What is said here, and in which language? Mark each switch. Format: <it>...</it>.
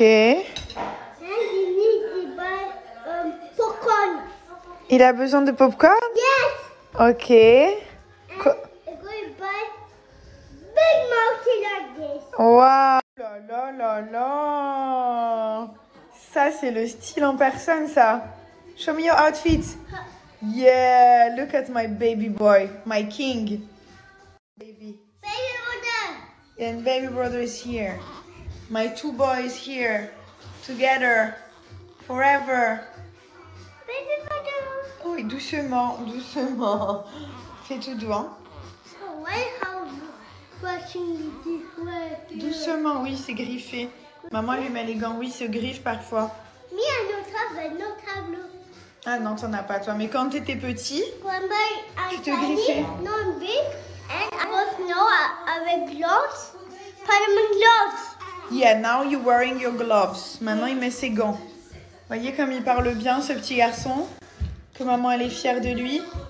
<en>And you need to buy popcorn.</en> <fr>Il a besoin de popcorn?</fr> <en>Yes. Ok. I'm going to buy big mountain like this.</en> <fr>Waouh! Là là là là! Ça, c'est le style en personne, ça.</fr> <en>Show me your outfit. Yeah, look at my baby boy, my king. Baby. Baby brother. And baby brother is here. My two boys here. Together. Forever. Baby brother.</en> <fr>Oui, doucement, doucement. Fais tout doux, hein?</fr> <en>So why how brushing this way?</en> <fr>Doucement, oui, c'est griffé. Maman lui met les gants, oui, se griffe parfois.</fr> <en>Me, I don't have no tableau.</en> <fr>Ah non, t'en as pas toi. Mais quand t'étais petit,</fr> <en>When I</en> <fr>tu te griffais.</fr> <en>non big, and I was no avec gloves, Spider-Man gloves. Yeah, now you're wearing your gloves.</en> <fr>Maintenant, il met ses gants. Voyez comme il parle bien, ce petit garçon. Que maman, elle est fière de lui.</fr>